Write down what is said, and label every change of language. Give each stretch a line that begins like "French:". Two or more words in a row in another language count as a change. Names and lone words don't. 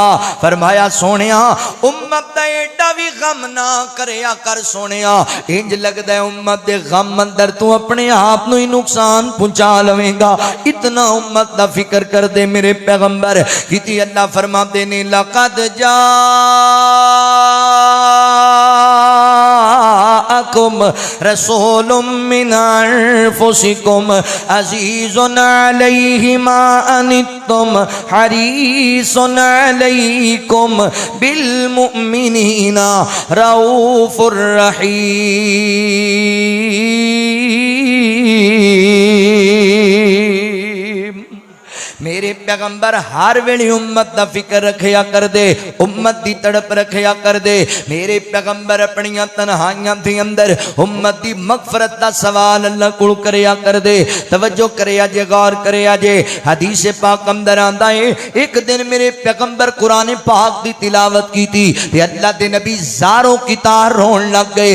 Punjabi: فرمایا سوہنیا امت دا ایڈا بھی غم نہ کریا کر سوہنیا، انج لگدا ہے امت دے غم اندر تو اپنے آپ نوں ہی نقصان پہنچا لوینگا، اتنا امت دا فکر کر دے میرے پیغمبر کی. اللہ فرماتے نے
Arabic: لقد جاءكم رسول من أنفسكم عزيز عليه ما عنتم حريص عليكم بالمؤمنين رءوف رحيم.
Punjabi: میرے پیغمبر ہر ویلے امت دا فکر رکھیا کر دے، امت دی تڑپ رکھیا کر دے. میرے پیغمبر اپنیاں تنہائیاں دے اندر امت دی مغفرت دا سوال اللہ کول کریا کر دے. توجہ کریا جے، غور کریا جے۔ حدیث پاک اندر آندا ہے، ایک دن میرے پیغمبر قرآن پاک دی تلاوت کی تھی تے اللہ دے نبی زاروں کی تار رون لگ گئے.